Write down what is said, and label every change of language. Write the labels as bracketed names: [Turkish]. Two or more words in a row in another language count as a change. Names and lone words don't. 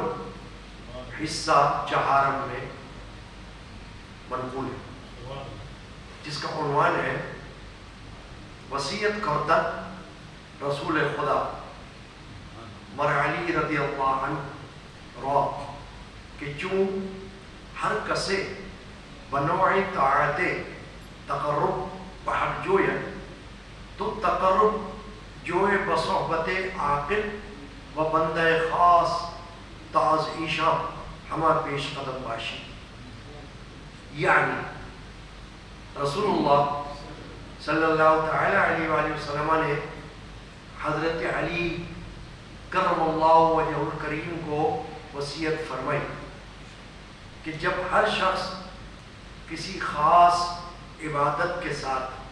[Urdu] حصہ چہارم میں منقول ہے جس کا عنوان ہے وصیت [Persian] کردہ رسول خدا مر علی رضی اللہ عنہ را کہ چون ہر کسے بنوع طاعت تقرب بحق جویا تو تقرب جوئے بصحبت عاقل و بندہ خاص تاز ایشا ہما پیش قدم باشی. [Urdu] یعنی رسول اللہ [Arabic] صلی اللہ تعالی علیہ وآلہ وسلم [Urdu] نے حضرت علی [Arabic] کرم اللہ وجہ الکریم [Urdu] کو وصیت فرمائی کہ جب ہر شخص کسی خاص عبادت کے ساتھ